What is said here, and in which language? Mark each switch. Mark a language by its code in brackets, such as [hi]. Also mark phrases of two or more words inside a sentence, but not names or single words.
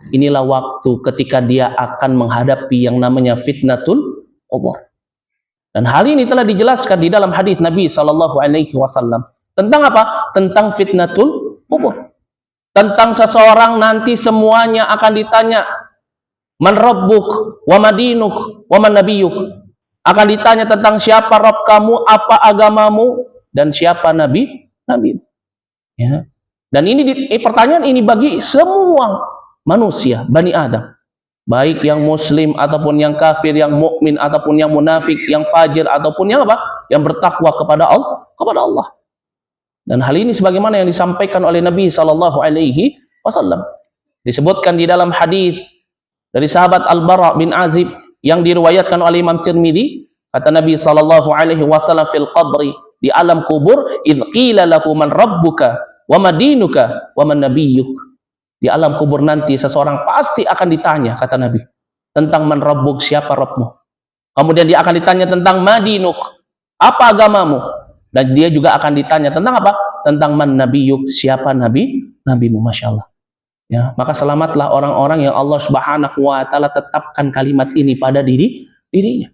[id] Inilah waktu ketika dia akan menghadapi yang namanya [ar] فتنة القبر. [id] Dan hal ini telah dijelaskan di dalam hadis Nabi SAW. Tentang apa? Tentang [ar] فتنة القبر. [id] Tentang seseorang nanti semuanya akan ditanya, [ar] من ربك، وما دينك، ومن نبيك. [id] Akan ditanya tentang siapa Rabb kamu, apa agamamu, dan siapa nabi. Ya. Dan ini pertanyaan ini bagi semua manusia, Bani Adam, baik yang muslim ataupun yang kafir, yang mukmin ataupun yang munafik, yang fajir ataupun yang apa, yang bertakwa kepada Allah. Dan hal ini sebagaimana yang disampaikan oleh Nabi SAW, disebutkan di dalam hadis dari sahabat Al-Bara bin Azib yang diriwayatkan oleh Imam Tirmidzi, kata Nabi SAW [ar] في القبر, [id] di alam kubur, [ar] إذ قيل له من ربك وما دينك ومن نبيك. [id] Di alam kubur nanti seseorang pasti akan ditanya, kata Nabi, tentang [ar] من ربك, [id] siapa Rabbmu. Kemudian dia akan ditanya tentang madinuk, apa agamamu. Dan dia juga akan ditanya tentang apa? Tentang [ar] من نبيك, [id] siapa nabimu. [ar] ما شاء الله. [id] Ya, maka selamatlah orang-orang yang Allah [ar] سبحانه وتعالى [id] tetapkan kalimat ini pada dirinya.